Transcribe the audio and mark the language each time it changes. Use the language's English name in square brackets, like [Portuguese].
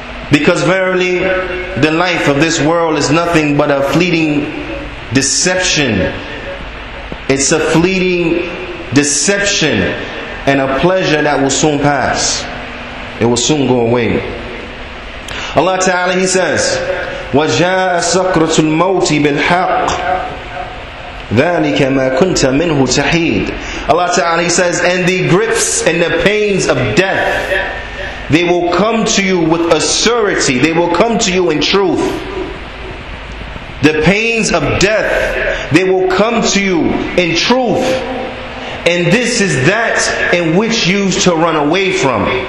[English] Because verily, the life of this world is nothing but a fleeting deception. It's a fleeting deception and a pleasure that will soon pass. It will soon go away. [Arabic] Allah Ta'ala, [English] He says, [Arabic] وَجَاءَ سَكْرَةُ الْمَوْتِ بِالْحَقِّ ذَلِكَ مَا كُنْتَ مِنْهُ تَحِيدٌ. [English] Allah Ta'ala, He says, and the grips and the pains of death, they will come to you with a surety. They will come to you in truth. The pains of death, they will come to you in truth. And this is that in which you used to run away from.